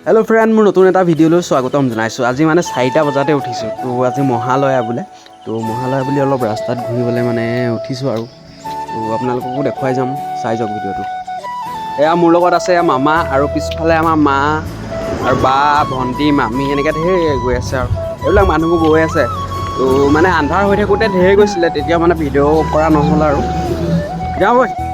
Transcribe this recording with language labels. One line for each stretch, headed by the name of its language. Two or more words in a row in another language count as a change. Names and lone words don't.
English: Hello friend
Assamese: মোৰ নতুন এটা ভিডিঅ' স্বাগতম जनाइছো আজি মানে 4টা বজাতে উঠিছো তো আজি মহালয়া বুলে তো মহালয়া বুলি অলপ ৰাস্তাত ঘুৰিবলৈ মানে উঠিছো আৰু তো আপোনালোককো দেখুৱাই যাম চাই যাওক ভিডিওটো এয়া মোৰ লগত আছে মামা আৰু পিছফালে আমাৰ মা আৰু বা ভন্টি মামি এনেকৈ ঢেৰ গৈ আছে আৰু এইবিলাক মানুহবোৰ গৈ আছে তো মানে আন্ধাৰ হৈ থাকোঁতে ঢেৰ গৈছিলে তেতিয়া মানে ভিডিঅ' কৰা নহ'ল আৰু যাওঁ বৈ